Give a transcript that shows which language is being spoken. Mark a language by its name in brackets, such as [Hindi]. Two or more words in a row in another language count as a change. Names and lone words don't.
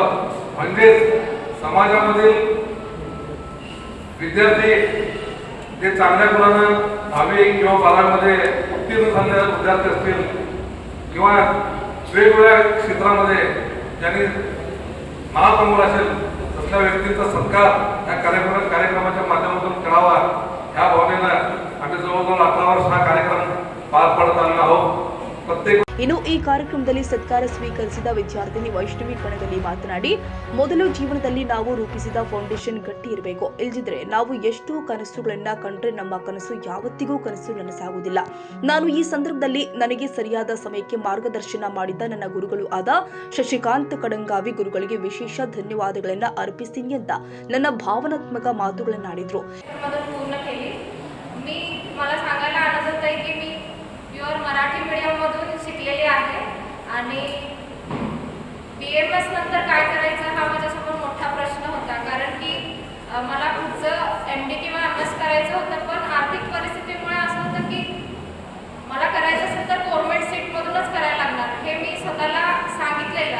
[Marathi] म्हणजेच समाजामधील विद्यार्थी जे चांगल्या गुणानं 10वी किंवा 12वीमध्ये उत्तीर्ण झालेले विद्यार्थी असतील किंवा वेगवेगळ्या क्षेत्रामध्ये ज्यांनी नाव कमवलं असेल तसल्या व्यक्तींचा सत्कार या कार्यक्रमाच्या माध्यमातून करावा ह्या भावनेनं आम्ही जवळजवळ 18 वर्ष हा कार्यक्रम पार पडत आलेलो आहोत. [Kannada] ಇನ್ನು ಈ ಕಾರ್ಯಕ್ರಮದಲ್ಲಿ ಸತ್ಕಾರ ಸ್ವೀಕರಿಸಿದ ವಿದ್ಯಾರ್ಥಿನಿ ವೈಷ್ಣವಿ ಕಣಗಲಿ ಮಾತನಾಡಿ, ಮೊದಲು ಜೀವನದಲ್ಲಿ ನಾವು ರೂಪಿಸಿದ ಫೌಂಡೇಶನ್ ಗಟ್ಟಿ ಇರಬೇಕು. ಇಲ್ಲದಿದ್ರೆ ನಾವು ಎಷ್ಟು ಕನಸುಗಳನ್ನ ಕಂಡ್ರೆ ನಮ್ಮ ಕನಸು ಯಾವತ್ತಿಗೂ ಕನಸು ನನಸಾಗುವುದಿಲ್ಲ. ನಾನು ಈ ಸಂದರ್ಭದಲ್ಲಿ ನನಗೆ ಸರಿಯಾದ ಸಮಯಕ್ಕೆ ಮಾರ್ಗದರ್ಶನ ಮಾಡಿದ್ದ ನನ್ನ ಗುರುಗಳು ಆದ ಶಶಿಕಾಂತ್ ಕಡಂಗಾವಿ ಗುರುಗಳಿಗೆ ವಿಶೇಷ ಧನ್ಯವಾದಗಳನ್ನ ಅರ್ಪಿಸ್ತೀನಿ ಅಂತ ನನ್ನ ಭಾವನಾತ್ಮಕ ಮಾತುಗಳನ್ನಾಡಿದ್ರು. [Marathi] मराठी मीडियममधून शिकलेली आहे आणि BMS नंतर काय करायचं हा माझ्यासमोर मोठा प्रश्न होता. कारण की मला पुढचं MD किंवा MS करायचं होतं, पण आर्थिक परिस्थितीमुळे असं होतं की मला करायचं असेल तर गव्हर्नमेंट सीटमधूनच करायला लागणार हे मी स्वतःला सांगितलेलं.